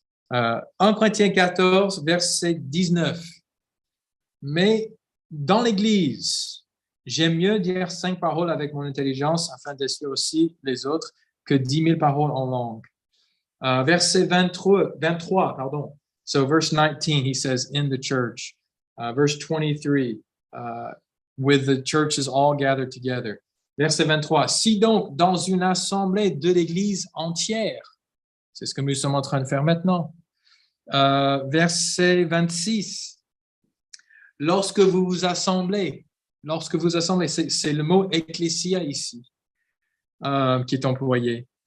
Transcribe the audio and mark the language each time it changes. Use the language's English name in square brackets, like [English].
[French] 1 Corinthiens 14, verset 19. Mais dans l'Église, j'aime mieux dire 5 paroles avec mon intelligence afin d'assurer aussi les autres que 10 000 paroles en langue. Verset 23, pardon. [English] So verse 19, he says, in the church. Verse 23, with the churches all gathered together. [French] Verset 23, si donc dans une assemblée de l'Église entière, c'est ce que nous sommes en train de faire maintenant. Verset 26, lorsque vous vous assemblez, c'est le mot ecclésia ici qui est employé.